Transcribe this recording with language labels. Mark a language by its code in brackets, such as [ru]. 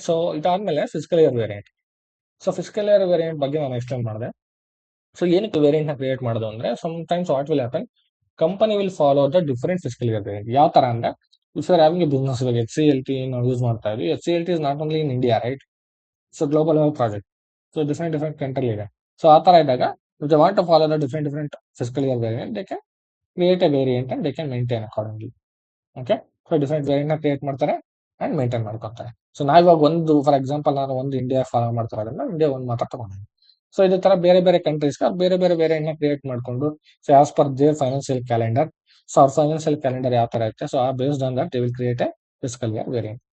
[kn] So ಇದಾದ್ಮೇಲೆ physical year variant. So physical year variant ಬಗ್ಗೆ ನಾನು ಎಕ್ಸ್ಪ್ಲೇನ್ ಮಾಡಿದೆ. ಸೊ ಏನಕ್ಕೆ ವೇರಿಯಂಟ್ ನ ಕ್ರಿಯೇಟ್ ಮಾಡೋದು ಅಂದ್ರೆ, [en] Sometimes what will happen, company will follow the different physical year variant. [kn] ಯಾವ ತರ ಅಂದ್ರೆ, [en] if you are having a business, [kn] ಇವಾಗ HCLT ನಾವು ಯೂಸ್ ಮಾಡ್ತಾ ಇದ್ವಿ. [en] HCLT is not only in India, right? So global project, [kn] so different country ಇದೆ. So ಆ ತರ ಇದ್ದಾಗ [en] if they want to follow the different fiscal year variant, they can create a variant and they can maintain accordingly, okay. [kn] So different variant ನ create ಮಾಡ್ತಾರೆ and maintain ಮಾಡ್ಕೊತಾರೆ. So ನಾವಿವಾಗ ಒಂದು, for example ನಾನು ಒಂದು ಇಂಡಿಯಾ ಫಾಲೋ ಮಾಡ್ತಾರೋದ್ರಿಂದ ಇಂಡಿಯಾ ಒಂದು ಮಾತ್ರ ತಗೊಂಡಿದ್ದೀನಿ. ಸೊ ಇದೇ ತರ ಬೇರೆ ಬೇರೆ ಕಂಟ್ರೀಸ್ ಬೇರೆ ಬೇರೆ ವೇರಿಯಂಟ್ ನ ಕ್ರಿಯೇಟ್ ಮಾಡ್ಕೊಂಡು, so as per there financial calendar, so ಅವ್ರ ಫೈನಾನ್ಸಿಯಲ್ ಕ್ಯಾಲೆಂಡರ್ ಯಾವ ತರ ಇರುತ್ತೆ, [en] So based on that they will create a physical year variant.